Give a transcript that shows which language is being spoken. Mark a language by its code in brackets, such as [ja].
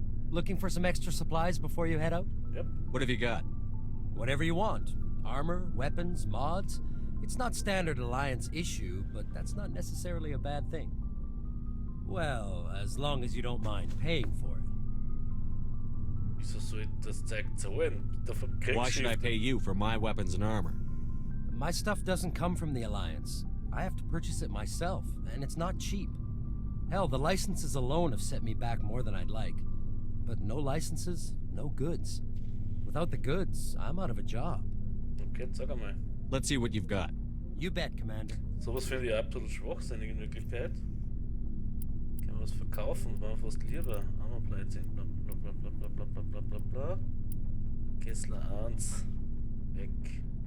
[en] Looking for some extra supplies before you head out? Yep. What have you got? Whatever you want. Armor, weapons, mods. It's not standard Alliance issue, but that's not necessarily a bad thing. Well, as long as you don't mind paying for it. [de] Wieso soll ich das Zeug zahlen? Dafür kriegst [en] Why should I pay you for my weapons and armor? My stuff doesn't come from the Alliance. I have to purchase it myself, and it's not cheap. Hell, the licenses alone have set me back more than I'd like. But no licenses, no goods. Without the goods, I'm out of a job. [de] Okay, sag einmal. [en] Let's see what you've got. You bet, Commander. [de] Sowas finde ich absolut schwachsinnig in Wirklichkeit. Kann man was verkaufen, war fast lieber. Armorplating, bla bla bla bla bla bla bla bla bla bla. Kessler 1. Weg.